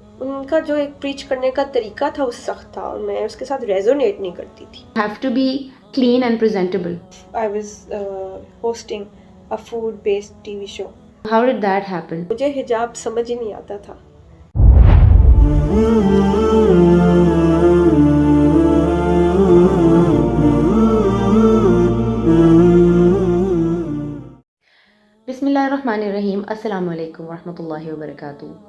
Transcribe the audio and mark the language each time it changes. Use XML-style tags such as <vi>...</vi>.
<ur>ان کا جو ایک پریچ کرنے کا طریقہ تھا وہ سخت تھا اور میں اس کے ساتھ ریزونیٹ نہیں کرتی تھی.</ur> <en>Have to be clean and presentable. I was hosting a food based TV show. How did that happen?</en> <ur>مجھے حجاب سمجھ ہی نہیں آتا تھا.</ur> <ar>بسم اللہ الرحمن الرحیم. السلام علیکم ورحمۃ اللہ وبرکاتہ.</ar>